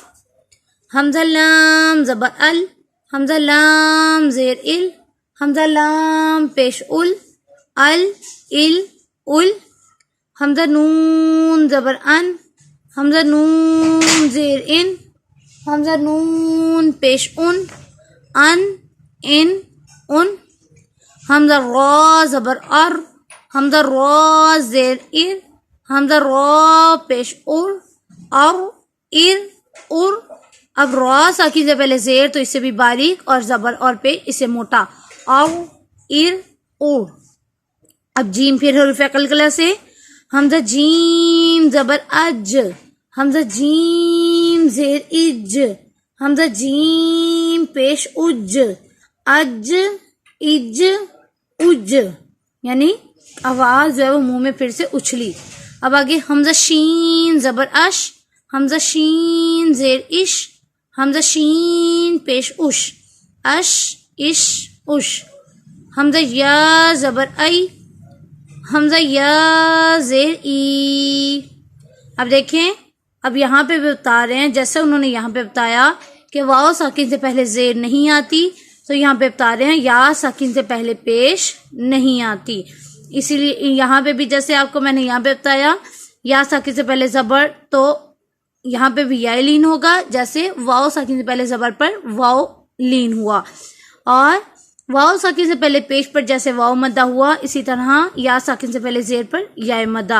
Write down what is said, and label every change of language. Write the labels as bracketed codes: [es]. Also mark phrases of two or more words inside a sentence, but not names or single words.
[ur] حمزہ لام زبر ال, حمزہ لام زیر ال, حمزہ لام پیش ال ال. حمزہ نون زبر ان, حمزہ نون زیر ان, حمزہ نون پیش ان ان. حمزہ را زبر ار, حمزہ را زیر ار, حمزہ را پیش ار. اب را ساکن سے پہلے زیر تو اس سے بھی باریک, اور زبر اور پہ اسے موٹا اور. اب جیم پھر حروف قلقلہ سے. حمزہ جیم زبر اج, حمزہ جیم زیر اج, حمزہ جیم پیش اج اج اج. یعنی آواز جو ہے وہ منہ میں پھر سے اچھلی. اب آگے حمزہ شین زبر اش, حمزہ شین زیر اش, حمزہ شین پیش اش اش. حمزہ یا زبر ای, حمزہ یا زیر ای. اب دیکھیں, اب یہاں پہ بھی بتا رہے ہیں جیسے انہوں نے یہاں پہ بتایا کہ واو ساکن سے پہلے زیر نہیں آتی, تو یہاں پہ بتا رہے ہیں یا ساکن سے پہلے پیش نہیں آتی. اسی لیے یہاں پہ بھی جیسے آپ کو میں نے یہاں پہ بتایا یا ساکن سے پہلے زبر, تو یہاں پہ بھی یا لین ہوگا جیسے واو ساکن سے پہلے زبر پر واو لین ہوا, اور واو ساکن سے پہلے پیش پر جیسے واو مدہ ہوا, اسی طرح یا ساکن سے پہلے زیر پر یا مدہ.